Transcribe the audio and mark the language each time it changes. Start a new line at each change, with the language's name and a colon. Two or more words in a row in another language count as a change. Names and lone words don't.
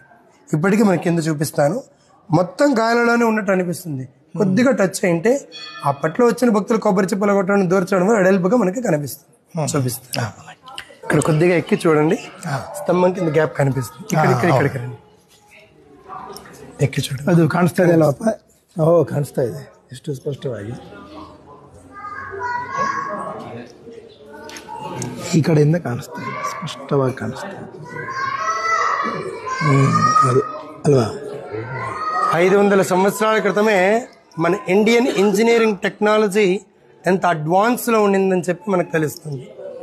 Telugu: ఇప్పటికీ మనకి కింద చూపిస్తాను. మొత్తం గాలిలోనే ఉన్నట్టు అనిపిస్తుంది. కొద్దిగా టచ్ అయింటే అప్పట్లో వచ్చిన భక్తులు కొబ్బరి చిప్పలు కొట్టడం, దూర్చడం వెడల్పుగా మనకి కనిపిస్తుంది. చూపిస్తాను. ఇక్కడ కొద్దిగా ఎక్కి చూడండి, స్తంభం కింద గ్యాప్ కనిపిస్తుంది. ఇక్కడ ఎక్కి చూడు
Kannada: ಅದು ಕಾಣಿಸ್ತಾ ಇದೆ ಅಲ್ಲಪ್ಪ. ಕಾಣಿಸ್ತಾ ಇದೆ ಎಷ್ಟು ಸ್ಪಷ್ಟವಾಗಿ. ಈ ಕಡೆಯಿಂದ ಕಾಣಿಸ್ತಾ ಇದೆ, ಸ್ಪಷ್ಟವಾಗಿ ಕಾಣಿಸ್ತಾ ಇದೆ. ಅದು ಅಲ್ವಾ,
Telugu: 500 సంవత్సరాల క్రితమే మన
English: Indian engineering technology
Telugu: ఎంత అడ్వాన్స్లో ఉండిందని చెప్పి మనకు తెలుస్తుంది.